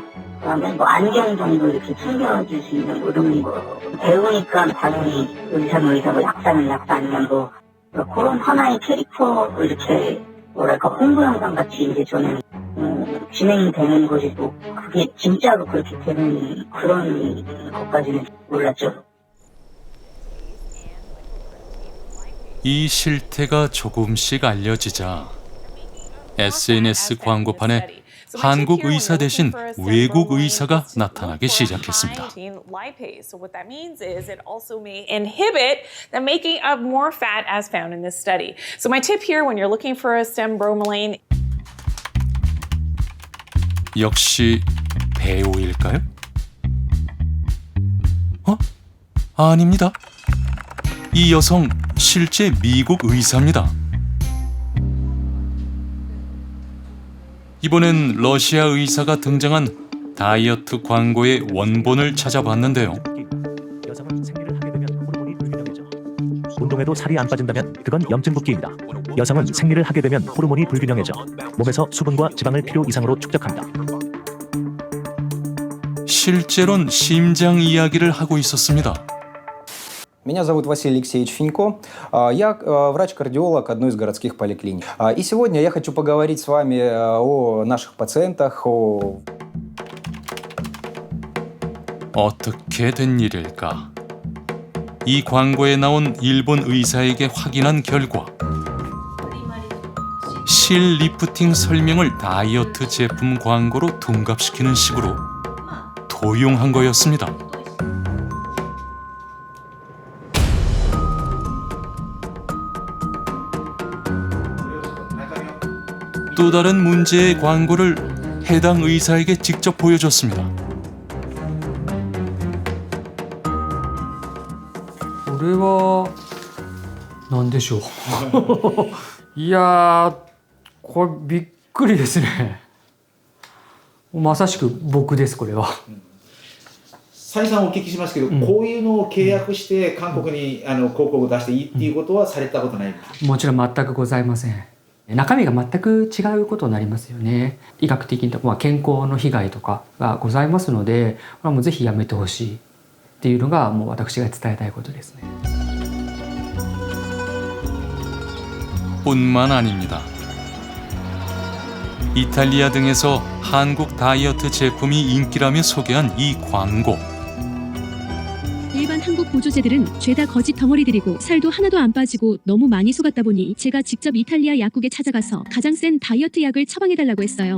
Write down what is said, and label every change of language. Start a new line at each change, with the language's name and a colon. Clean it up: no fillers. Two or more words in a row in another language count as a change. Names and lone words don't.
Korean: 그다음에 안경 정도 이렇게 챙겨줄 수 있는 이런 거 배우니까 당연히 의사는 약사는 약사 아니면 그런 하나의 캐릭터 이렇게 뭐랄까 홍보 영상 같이 이제 저는 진행이 되는 것이고 그게 진짜로 그렇게 되는 그런 것까지는 몰랐죠. 이 실태가 조금씩 알려지자 SNS 광고판에 한국 의사 대신 외국 의사가 나타나기 시작했습니다.
English: So what that means is it also may inhibit the making of more fat as found in this study. So my tip here when you're looking for a stem bromelain
Korean: 역시 배우일까요? 아닙니다. 이 여성 실제 미국 의사입니다. 이번엔 러시아 의사가 등장한 다이어트 광고의 원본을 찾아봤는데요. 여성은 생리를 하게 되면 호르몬이 불균형해져. 운동해도 살이 안 빠진다면 그건 염증 붓기입니다. 여성은 생리를 하게 되면 호르몬이 불균형해져 몸에서 수분과 지방을 필요 이상으로 축적합니다. 실제론 심장 이야기를 하고 있었습니다.
Russian: Меня зовут Василий Алексеевич Финько. Я врач-кардиолог одной из городских поликлиник. И сегодня я хочу поговорить с вами о наших пациентах,
Korean: 어떻게 된 일일까? 이 광고에 나온 일본 의사에게 확인한 결과 실 리프팅 설명을 다이어트 제품 광고로 둔갑시키는 식으로 도용한 거였습니다. 또 다른 문제의 광고를 해당 의사에게 직접 보여줬습니다.
Japanese: これは何でしょういやーこれびっくりですねまさしく僕ですこれは再三お聞きしますけど、こういうのを契約して韓国に広告を出していいっていうことはされたことないですか？もちろん全くございません中身が全く違うことになりますよね医学的に健康の被害とかがございますのでこれはもうぜひやめてほしいっていうのがもう私が伝えたいことですね
Korean: 뿐만 아닙니다. 이탈리아 등에서 한국 다이어트 제품이 인기라며 소개한 이 광고. 일반 한국 보조제들은 죄다 거짓 덩어리들이고 살도 하나도 안 빠지고 너무 많이 속았다 보니 제가 직접 이탈리아 약국에 찾아가서 가장 센 다이어트 약을 처방해달라고 했어요.